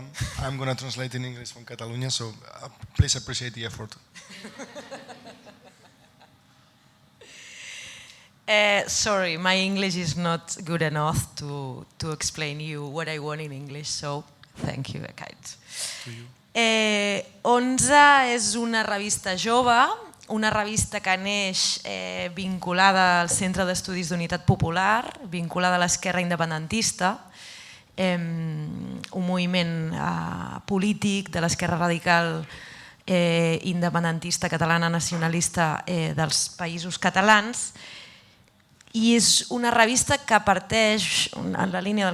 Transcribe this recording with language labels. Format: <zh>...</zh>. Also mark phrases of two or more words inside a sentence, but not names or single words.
<en>I'm going to translate in English from Catalonia, so please appreciate the effort. Sorry, my English is not good enough to explain you what I want in English, so Thank you, Kate.</en> <ca>11 és una revista jove, una revista que neix vinculada al Centre d'Estudis d'Unitat Popular, vinculada a l'esquerra independentista, un moviment polític de l'esquerra radical independentista catalana nacionalista dels països catalans, i és una revista que parteix, en la línia del</ca>